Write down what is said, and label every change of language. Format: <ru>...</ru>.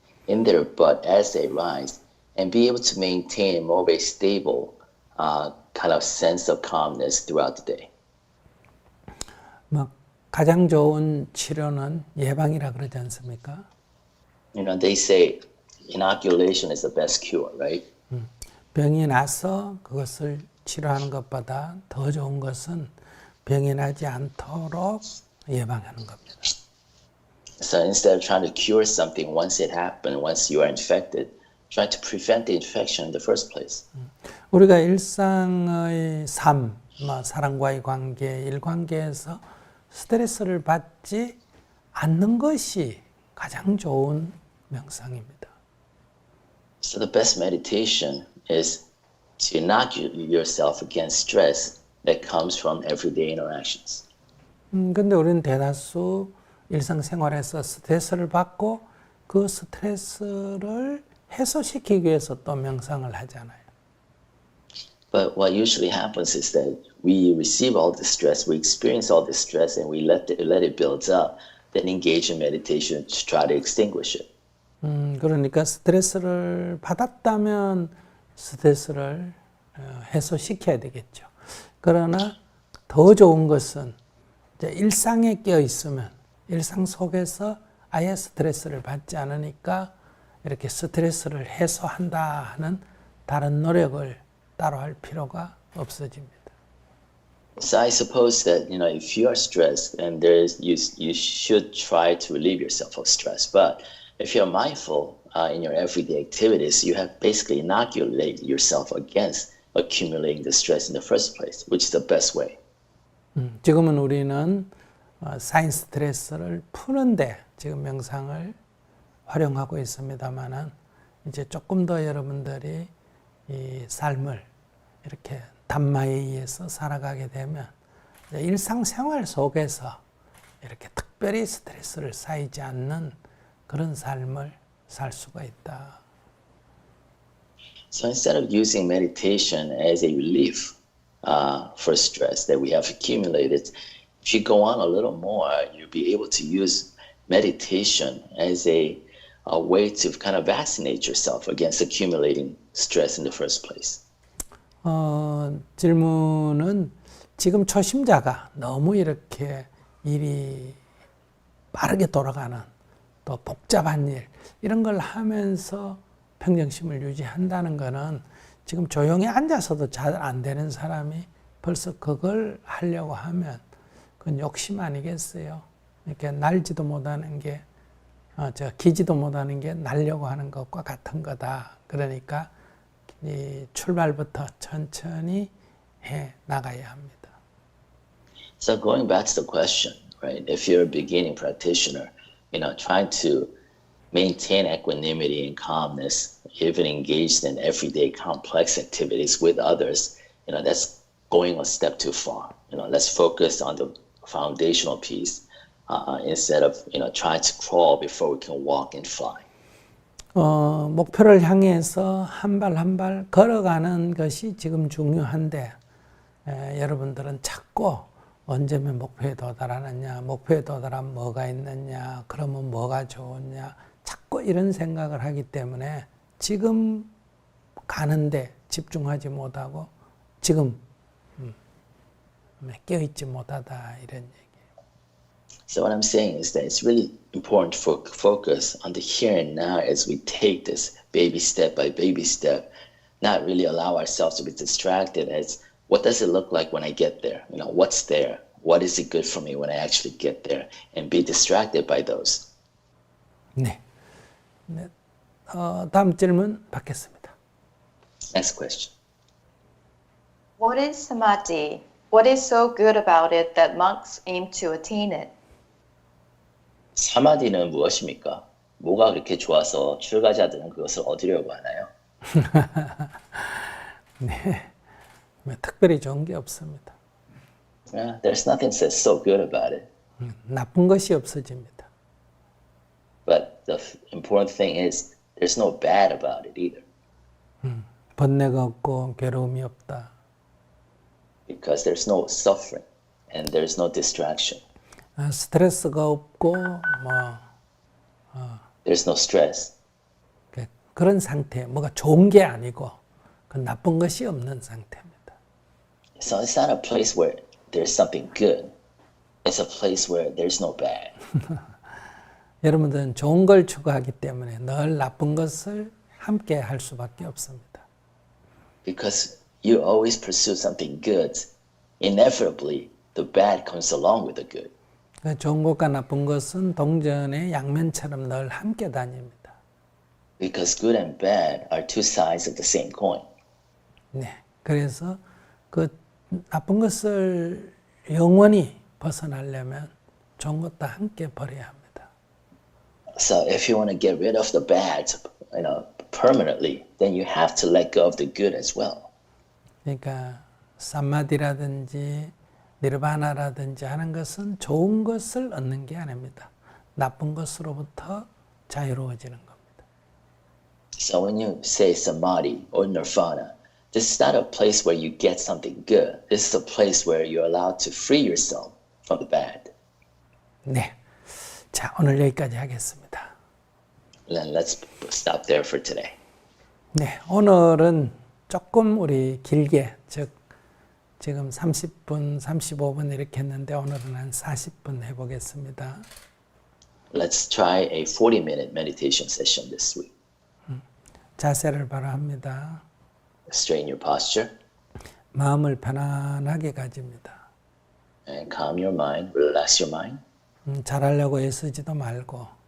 <en>in there, but as they rise, and be able to maintain more of a stable kind of sense of calmness throughout the day.</en> <ko>뭐 가장 좋은 치료는 예방이라 그러지 않습니까?</ko> <en>You know, they say inoculation is the best cure, right?</en> <ko>병이 나서 그것을 치료하는 것보다 더 좋은 것은 병이 나지 않도록 예방하는 겁니다.</ko> <en>So instead of trying to cure something once it happened, once you are infected, try to prevent the infection in the first place.</en> <ko>우리가 일상의 삶, 뭐 사람과의 관계, 일관계에서 스트레스를 받지 않는 것이 가장 좋은 명상입니다.</ko> <en>So the best meditation is to inoculate yourself against stress that comes from everyday interactions.</en> <ko>근데 우리는 대다수 일상생활에서 스트레스를 받고 그 스트레스를 해소시키기 위해서 또 명상을 하잖아요.</ko> <en>But what usually happens is that we receive all the stress, we experience all the stress, and we let it build up, then engage in meditation to try to extinguish it.</en> <ko>그러니까 스트레스를 받았다면 스트레스를 해소시켜야 되겠죠. 그러나 더 좋은 것은 이제 일상에 끼어 있으면 일상 속에서 아예 스트레스를 받지 않으니까 이렇게 스트레스를 해소한다 하는 다른 노력을 따로 할 필요가 없어집니다.</ko> <en>So I suppose that if you are stressed, and you should try to relieve yourself of stress. But if you're mindful in your everyday activities, you have basically inoculated yourself against accumulating the stress in the first place, which is the best way.</en> <ko>지금은 우리는 쌓인 스트레스를 푸는데 지금 명상을 활용하고 있습니다만은 이제 조금 더 여러분들이 이 삶을 이렇게 담마에 의해서 살아가게 되면 일상생활 속에서 이렇게 특별히 스트레스를 쌓이지 않는 그런 삶을 살 수가 있다.</ko> <en>So instead of using meditation as a relief for stress that we have accumulated, if you go on a little more, you'll be able to use meditation as a way to kind of vaccinate yourself against accumulating stress in the first place.</en> <ko>질문은 지금 초심자가 너무 이렇게 일이 빠르게 돌아가는 또 복잡한 일 이런 걸 하면서 평정심을 유지한다는 거는 지금 조용히 앉아서도 잘 안 되는 사람이 벌써 그걸 하려고 하면 그건 욕심 아니겠어요? 이렇게 날지도 못하는 게 기지도 못하는 게 날려고 하는 것과 같은 거다. 그러니까 이 출발부터 천천히 해 나가야 합니다.</ko> <en>So going back to the question, right? If you're a beginning practitioner, trying to maintain equanimity and calmness, even engaged in everyday complex activities with others, that's going a step too far. Let's focus on the foundational piece instead of trying to crawl before we can walk and fly.</en> <ko>목표를 향해서 한 발 한 발 걸어가는 것이 지금 중요한데 여러분들은 자꾸 언제면 목표에 도달하느냐, 목표에 도달하면 뭐가 있느냐, 그러면 뭐가 좋으냐, 자꾸 이런 생각을 하기 때문에 지금 가는데 집중하지 못하고 지금 깨어있지 못하다 이런 얘기예요.</ko> <en>So what I'm saying is that it's really important to focus on the here and now as we take this baby step by baby step, not really allow ourselves to be distracted as what does it look like when I get there? What's there? What is it good for me when I actually get there? And be distracted by those.</en> <ko>네. 다음 질문 받겠습니다.</ko> <en>Next question. What is samadhi? What is so good about it that monks aim to attain it?</en> <ko>사마디는 무엇입니까? 뭐가 그렇게 좋아서 출가자들은 그것을 얻으려고 하나요? 네. 특별히 좋은 게 없습니다.</ko> <en>Yeah, there's nothing that's so good about it.</en> <ko>나쁜 것이 없어집니다.</ko> <en>But the important thing is there's no bad about it either.</en> <ko>번뇌가 없고 괴로움이 없다.</ko> <en>Because there's no suffering and there's no distraction.</en> <ko>스트레스가 없고</ko> <en>There's no stress.</en> <ko>그런 상태, 뭐가 좋은 게 아니고 그 나쁜 것이 없는 상태입니다.</ko> <en>So it's not a place where there's something good. It's a place where there's no bad.</en> <ko>여러분들은 좋은 걸 추구하기 때문에 늘 나쁜 것을 함께 할 수밖에 없습니다.</ko> <en>Because you always pursue something good, inevitably the bad comes along with the good.</en> <ko>그 좋은 것과 나쁜 것은 동전의 양면처럼 늘 함께 다닙니다.</ko> <en>Because good and bad are two sides of the same coin.</en> <ko>네, 그래서 그 나쁜 것을 영원히 벗어나려면 좋은 것도 함께 버려야 합니다.</ko> <en>So if you want to get rid of the bad, permanently, then you have to let go of the good as well.</en> <ko>그러니까 사마디라든지 니르바나라든지 하는 것은 좋은 것을 얻는 게 아닙니다. 나쁜 것으로부터 자유로워지는 겁니다.</ko> <en>So when you say samadhi or nirvana, this is not a place where you get something good. This is a place where you're allowed to free yourself from the bad.</en> <ko>네, 자 오늘 여기까지 하겠습니다.</ko> <en>Then let's stop there for today.</en> <ko>네, 오늘은 조금 우리 길게, 즉 지금 30분, 35분 이렇게 했는데 오늘은 한 40분 해보겠습니다.</ko> <en>Let's try a 40-minute meditation session this week.</en> <ko>자세를 바로 합니다.</ko> <en>Straighten your posture</en> <ko>마음을 편안하게 가집니다.</ko> <en>and calm your mind, relax your mind.</en> <ko>잘하려고 애쓰지도 말고,</ko>